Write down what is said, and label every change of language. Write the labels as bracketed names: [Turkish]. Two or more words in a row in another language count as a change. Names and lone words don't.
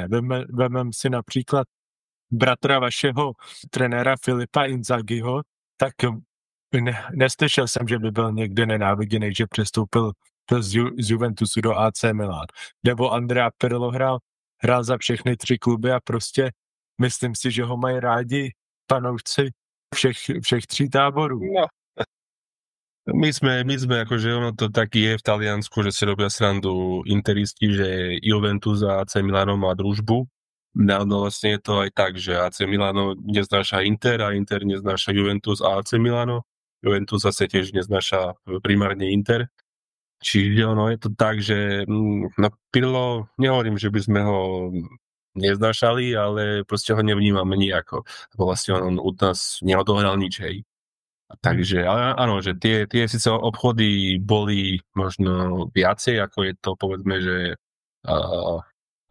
[Czech] Vemem si například bratra vašeho trenéra Filipa Inzaghiho, tak neslyšel jsem, že by byl někde nenáviděný, že přestoupil z Juventusu do AC Milan. Nebo Andrea Pirlo hrál za všechny 3 kluby a prostě myslím si, že ho mají rádi fanoušci všech 3 táborů. No. [Slovak] My sme akože ono to taký je v Taliansku, že si robia srandu interisti, že Juventus a AC Milano má družbu. No vlastne je to aj tak, že AC Milano neznáša Inter a Inter neznáša Juventus a AC Milano. Juventus zase tiež neznáša primárne Inter. Čiže ono je to tak, že na Pirlo nehovorím, že by sme ho neznášali, ale proste ho nevnímame nijako. Vlastne on u nás neodohral nič, hej. Takže áno, že tie síce obchody boli možno viacej, ako je to, povedzme, že a